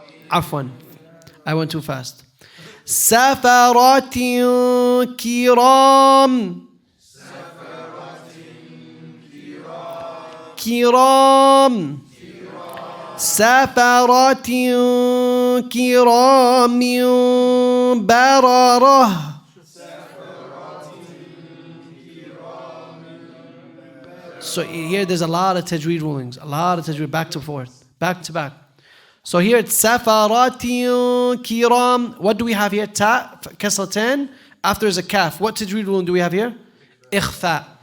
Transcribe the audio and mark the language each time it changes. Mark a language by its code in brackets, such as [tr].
[en] عفوا, I went too fast. [ar] سفرة كرام كرام سفرة كرام بررة. [en] So here there's a lot of tajweed rulings, a lot of tajweed back to forth, back to back. So here it's safarat kiram. What do we have here? Ta, kasratan. After is a kaf. What tajweed ruling do we have here? Ikhfa.